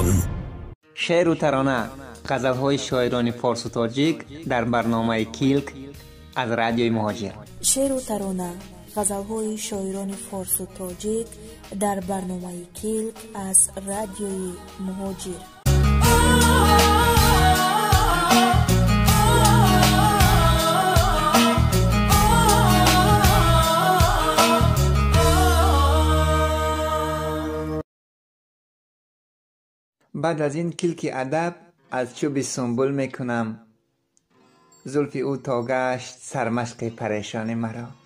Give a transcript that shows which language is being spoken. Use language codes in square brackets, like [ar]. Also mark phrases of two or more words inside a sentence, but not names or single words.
[tg] шеъру тарона ғазалҳои шоирони форсу тоҷик дар барномаи килк аз радиои муҳоҷир. шеъру тарона ғазалҳои шоирони форсу тоҷик дар барномаи килк аз радиои муҳоҷир. [fa] بعد از این کلک ادب از چوب سنبل میکنم، زلف او تا گشت سرمشق پریشان مرا.